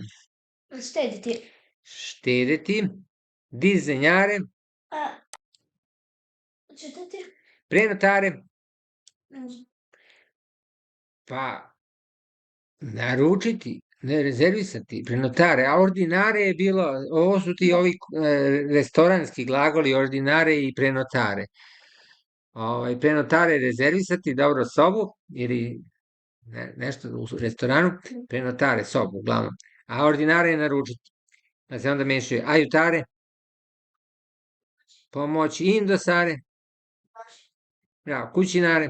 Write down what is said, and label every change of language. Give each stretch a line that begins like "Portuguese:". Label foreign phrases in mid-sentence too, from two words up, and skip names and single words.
Serbian: Štediti. Štedeti, dizenjare, Čitati.
Italian: prenotare, Mm,
Serbian: pa naručiti, ne rezervisati, prenotare, a ordinare je bilo, ovo su ti ovi restoranski glagoli,
Italian: ordinare i prenotare.
Serbian: Prenotare rezervisati, dobro, sobu ili nešto u restoranu, prenotare, sobu, uglavnom. A ordinare je naručiti. Da se onda mešaju ajutare, pomoći, indosare, bravo, kućinare,